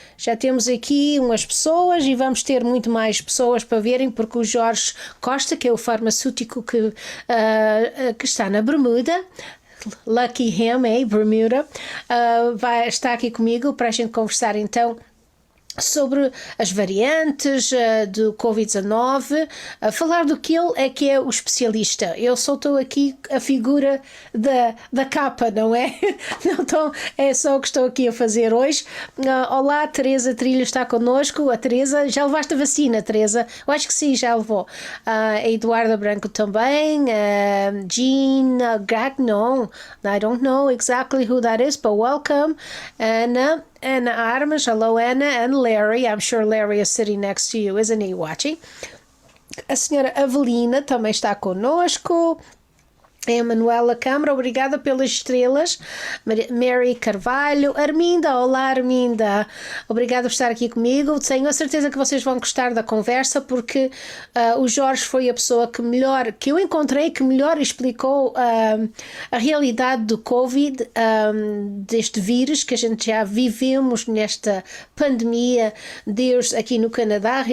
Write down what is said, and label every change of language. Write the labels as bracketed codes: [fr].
[pt] Já temos aqui umas pessoas e vamos ter muito mais pessoas para verem, porque o Jorge Costa, que é o farmacêutico que está na Bermuda, Lucky him, Bermuda, vai estar aqui comigo para a gente conversar então sobre as variantes do Covid-19, falar do que ele é que é o especialista. Eu só estou aqui a figura da capa, não é? Então é só o que estou aqui a fazer hoje. Olá, Teresa Trilho está connosco. A Teresa, já levaste a vacina, Teresa? Eu acho que sim, já levou. A Eduarda Branco também, [en] Jean Gagnon, I don't know exactly who that is, but welcome. Anna Armas, hello Anna, and Larry. I'm sure Larry is sitting next to you, isn't he, watching? [pt] A senhora Avelina também está connosco. Emanuela Câmara, obrigada pelas estrelas. Mary Carvalho, Arminda, olá Arminda, obrigada por estar aqui comigo. Tenho a certeza que vocês vão gostar da conversa, porque o Jorge foi a pessoa que eu encontrei que melhor explicou a realidade do Covid, deste vírus que a gente já vivemos nesta pandemia desde aqui no Canadá.